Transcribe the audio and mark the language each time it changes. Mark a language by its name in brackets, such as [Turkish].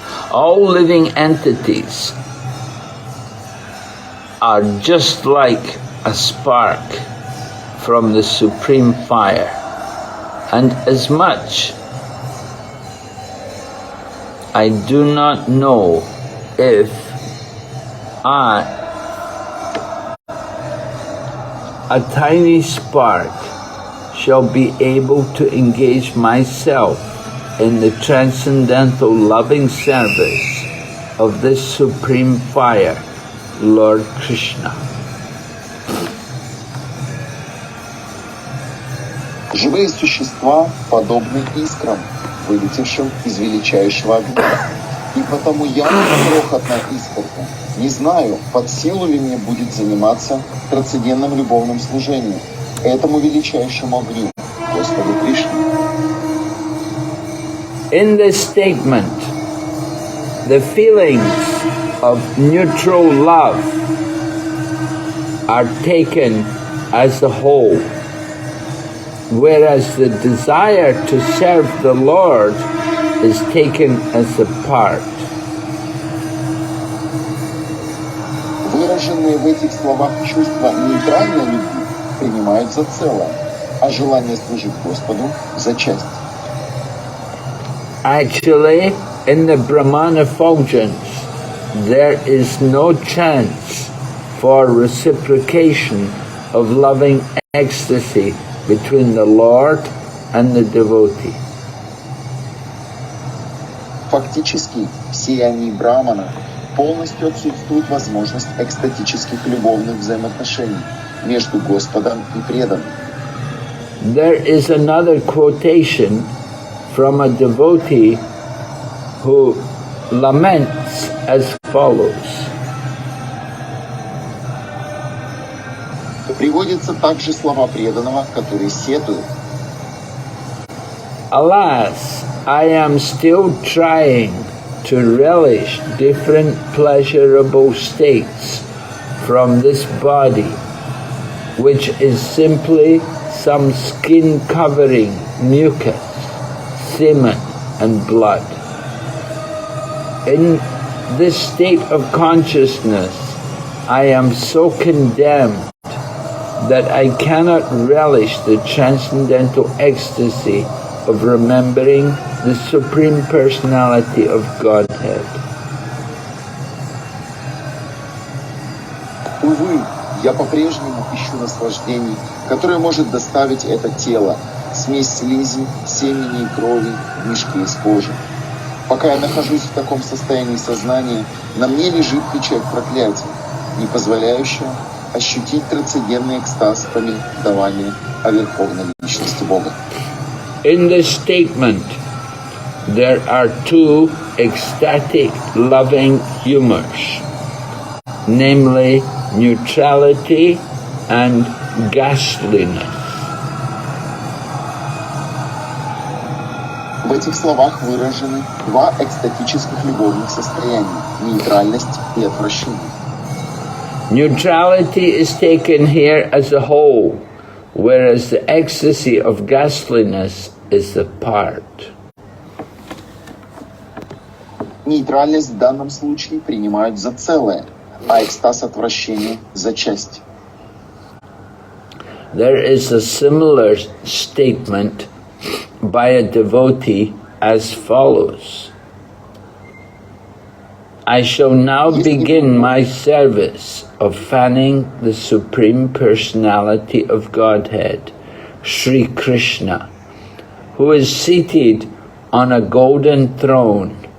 [English] All living entities are just like a spark from the supreme fire, and as much I do not know if a tiny spark shall be able to engage myself in the transcendental loving service of this supreme fire, Lord Krishna. [Russian] Живые существа подобны искрам, вылетевшим из величайшего огня. И потому я, крохотная искорка, не знаю, под силу ли мне будет заниматься трансцендентным любовным служением этому величайшему огню, Господу Кришне. [English] In this statement, the feelings of neutral love are taken as a whole, whereas the desire to serve the Lord is taken as a part. [Russian] Выраженные в этих словах чувства нейтральной любви принимают за целое, а желание служить Господу за часть. [English] Actually, in the Brahman effulgence, there is no chance for reciprocation of loving ecstasy between the Lord and the devotee. [Russian] Фактически, в сиянии Брамана полностью отсутствует возможность экстатических любовных взаимоотношений между Господом и преданным. [English] There is another quotation from a devotee who laments as follows. [Russian] Приводятся также слова преданного, который сетует. [English] Alas, I am still trying to relish different pleasurable states from this body, which is simply some skin-covering mucus, semen, and blood. In this state of consciousness, I am so condemned that I cannot relish the transcendental ecstasy of remembering the Supreme Personality of Godhead. [Russian] Увы, я по-прежнему ищу наслаждений, которое может доставить это тело, смесь слизи, семени и крови в мешке из кожи. Пока я нахожусь в таком состоянии сознания, на мне лежит печать проклятия, не позволяющая ощутить трансцендентный экстаз повествования о Верховной Личности Бога. [English] In this statement, there are two ecstatic loving humors, namely neutrality and ghastliness. [Russian] В этих словах выражены два экстатических любовных состояния – нейтральность и отвращение. [English] Neutrality is taken here as a whole, whereas the ecstasy of ghastliness is the part. [Russian] Нейтральность в данном случае принимают за целое, а экстаз отвращения за часть. [English] There is a similar statement by a devotee as follows. I shall now begin my service of fanning the Supreme Personality of Godhead, Sri Krishna, who is seated on a golden throne.